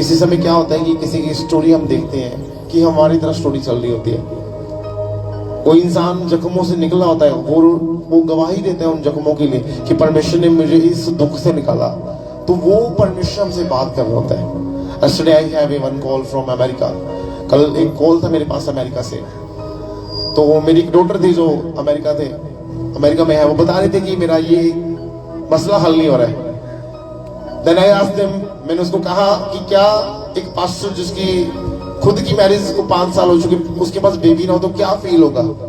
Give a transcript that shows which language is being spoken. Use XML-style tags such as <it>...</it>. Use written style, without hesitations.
<hi>किसी समय क्या होता है कि किसी की स्टोरी हम देखते हैं कि हमारी तरह स्टोरी चल रही होती है। कोई इंसान जख्मों से निकला होता है वो गवाही देता है उन जख्मों के लिए कि परमेश्वर ने मुझे इस दुख से निकाला। तो वो परमेश्वर हमसे बात कर रहा होता है।</hi> <en>Yesterday I have one call from America.</en> <hi>कल एक कॉल था मेरे पास अमेरिका से। तो वो मेरी एक डॉटर थी जो अमेरिका में है। वो बता रहे थे कि मेरा ये मसला हल नहीं हो रहा है।</hi> <en>Then I asked them,</en> <hi>मैंने उसको कहा कि क्या एक पास्टर जिसकी खुद की मैरिज को 5 साल हो चुके उसके पास बेबी ना हो तो क्या फील होगा।</hi>